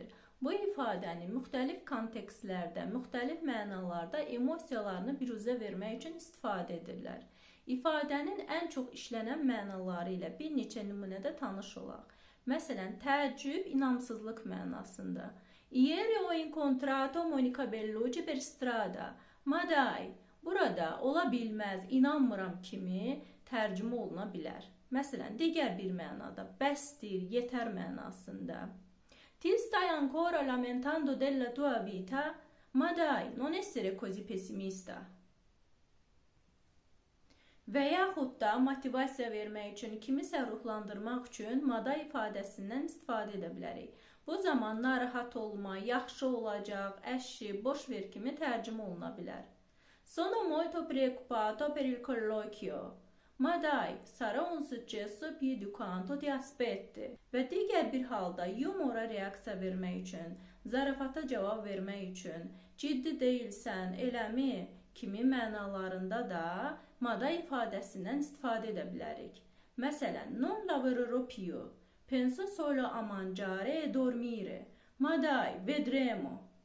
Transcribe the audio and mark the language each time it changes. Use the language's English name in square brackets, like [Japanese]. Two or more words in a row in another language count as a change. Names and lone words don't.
[Azerbaijani] Bu ifadəni müxtəlif kontekstlərdə, müxtəlif mənalarda emosiyalarını biruzə vermək üçün istifadə edirlər. İfadənin ən çox işlənən mənaları ilə bir neçə nümunədə tanış olaq. Məsələn, təəccüb, inamsızlıq mənasında. [Italian] Ieri ho incontrato Monica Bellucci per strada. Madai, [Azerbaijani] burada ola bilməz, inanmıram kimi tərcümə oluna bilər. Məsələn, digər bir mənada, bəsdir, yetər mənasında. [Italian] Ti stai ancora lamentando della tua vita? Ma dai, non essere così pessimista. [Azerbaijani] Və yaxud da motivasiya vermək üçün, kimisə ruhlandırmaq üçün madai ifadəsindən istifadə edə bilərik. Bu zaman narahat olma, yaxşı olacaq, əşi, boş ver kimi tərcümə oluna bilər. [Italian] Sono molto preoccupato per il colloquio. Ma dai, sarà un successo più di quanto ti aspetti. [Azerbaijani] Və digər bir halda yumora reaksiya vermək üçün, zarafata cavab vermək üçün, ciddi deyilsən, eləmi kimi mənalarında da madai ifadəsindən istifadə edə bilərik. Məsələn, [Italian] non lavorerò più, penso solo a mangiare e dormire. Ma dai, vedremo.